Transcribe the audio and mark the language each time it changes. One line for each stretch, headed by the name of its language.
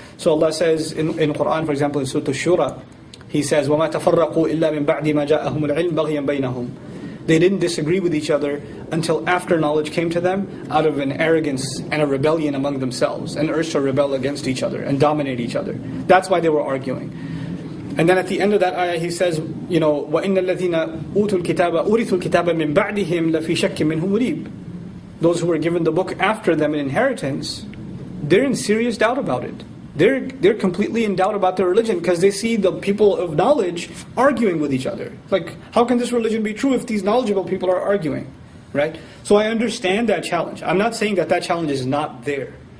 English: So Allah says in Quran, for example, in Surah Ash-Shura, He says,
Arabic: وَمَا تَفَرَّقُوا إِلَّا مِن بَعْدِ مَا جَاءَهُمُ الْعِلْمُ بَغْيًا بَيْنَهُمْ.
English: They didn't disagree with each other until after knowledge came to them, out of an arrogance and a rebellion among themselves, and urged to rebel against each other and dominate each other. That's why they were arguing. And then at the end of that ayah, he says,
Arabic: وَإِنَّ الَّذِينَ أُوتُوا الْكِتَابَ أُورِثُوا الْكِتَابَ مِن بَعْدِهِمْ لَفِي شَكٍّ مِّنْهُ مُرِيبٍ.
English: Those who were given the book after them in inheritance, they're in serious doubt about it. They're completely in doubt about their religion because they see the people of knowledge arguing with each other. Like, how can this religion be true if these knowledgeable people are arguing? Right? So I understand that challenge. I'm not saying that challenge is not there.